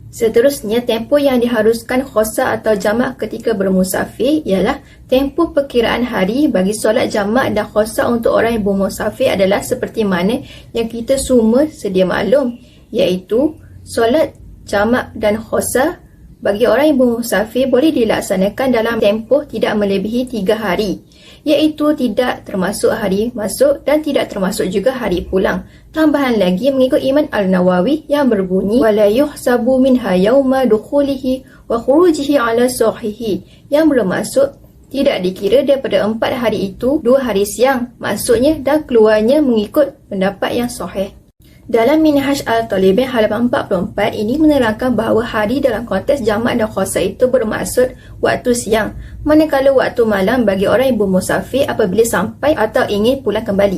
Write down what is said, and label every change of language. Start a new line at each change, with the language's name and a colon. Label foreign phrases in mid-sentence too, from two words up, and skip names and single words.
Malay: Seterusnya, tempoh yang diharuskan khosa atau jamak ketika bermusafir ialah tempoh perkiraan hari bagi solat jamak dan khosa untuk orang yang bermusafir adalah seperti mana yang kita semua sedia maklum, iaitu solat jamak dan khosa bagi orang yang bermusafir boleh dilaksanakan dalam tempoh tidak melebihi 3 hari, iaitu tidak termasuk hari masuk dan tidak termasuk juga hari pulang. Tambahan lagi mengikut Imam Al-Nawawi yang berbunyi
Arabic: ولا يحسب منها يوم دخوله وخروجه على الصحيح,
Malay: yang bermaksud tidak dikira daripada 4 hari itu 2 hari siang masuknya dan keluarnya mengikut pendapat yang sahih. Dalam Minhaj Al-Talibin halaman 44 ini menerangkan bahawa hari dalam konteks jamak dan khosa itu bermaksud waktu siang, manakala waktu malam bagi orang yang bermusafir apabila sampai atau ingin pulang kembali.